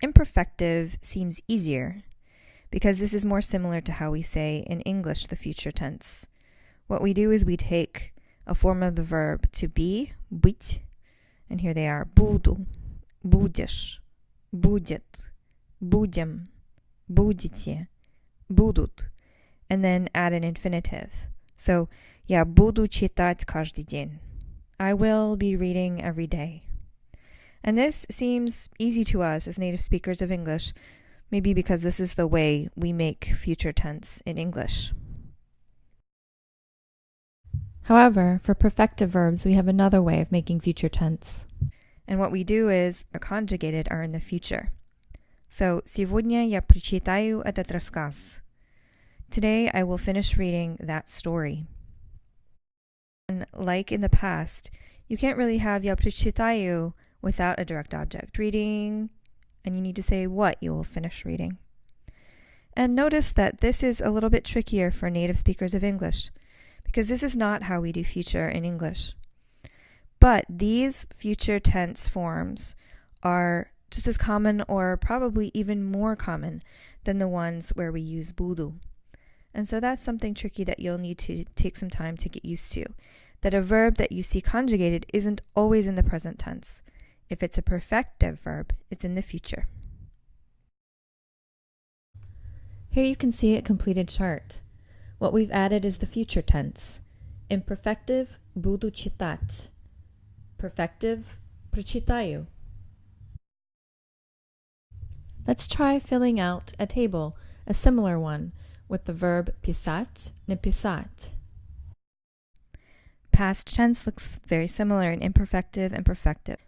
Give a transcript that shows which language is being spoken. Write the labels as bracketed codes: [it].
[en] Imperfective seems easier because this is more similar to how we say in English the future tense. What we do is we take a form of the verb to be, быть, and here they are, [ru] буду, будешь, будет, будем, будете, будут, [en] and then add an infinitive. [ru] So, я буду читать каждый день. [en] I will be reading every day. And this seems easy to us as native speakers of English, maybe because this is the way we make future tense in English. However, for perfective verbs, we have another way of making future tense. And what we do is, our conjugated are in the future. [ru] So, сегодня я прочитаю этот рассказ. [en] Today I will finish reading that story. And like in the past, you can't really have [ru] я прочитаю [en] without a direct object. Reading, and you need to say what you will finish reading. And notice that this is a little bit trickier for native speakers of English, because this is not how we do future in English. But these future tense forms are just as common or probably even more common than the ones where we use budu. And so that's something tricky that you'll need to take some time to get used to, that a verb that you see conjugated isn't always in the present tense. If it's a perfective verb, it's in the future. Here you can see a completed chart. What we've added is the future tense. Imperfective, [ru] буду читать. [en] Perfective, прочитаю. Let's try filling out a table, a similar one, with the verb [ru] писать, написать. [en] Past tense looks very similar in imperfective and perfective.